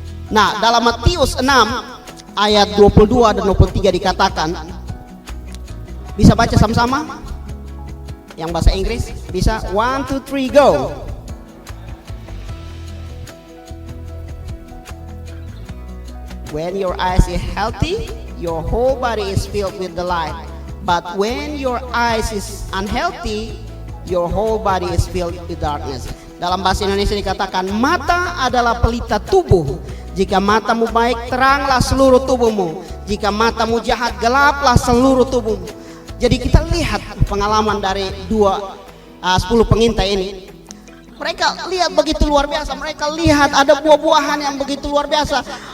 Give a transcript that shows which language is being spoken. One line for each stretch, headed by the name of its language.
Indonesian: Nah, dalam Matius 6 ayat 22 dan 23 dikatakan, bisa baca sama-sama? Yang bahasa Inggris bisa 1, 2, 3 go.
English: When your eyes is healthy, your whole body is filled with the light. But when your eyes is unhealthy, your whole body is filled with darkness.
Indonesian: Dalam bahasa Indonesia dikatakan, mata adalah pelita tubuh. Jika matamu baik, teranglah seluruh tubuhmu. Jika matamu jahat, gelaplah seluruh tubuhmu. Jadi kita lihat pengalaman dari 10 pengintai ini. Mereka lihat begitu luar biasa. Mereka lihat ada buah-buahan yang begitu luar biasa.